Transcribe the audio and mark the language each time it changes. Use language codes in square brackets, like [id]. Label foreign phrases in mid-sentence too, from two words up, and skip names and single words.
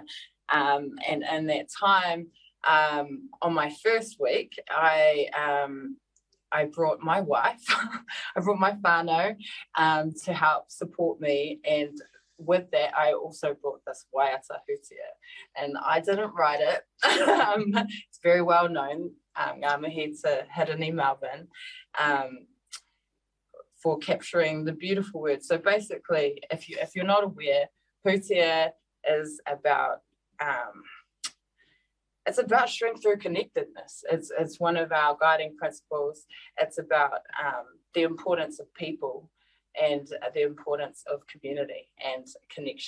[en] And in that time, on my first week, I brought my wife, I brought my whānau to help support me, and with that, I also brought this waiata Hūtia, and I didn't write it. It's very well known, [mi] ngā mihi te Hirani Melbourne, [en] for capturing the beautiful words. So basically, if you're not aware, Hūtia is about it's about strength through connectedness. It's one of our guiding principles. It's about the importance of people and the importance of community and connection.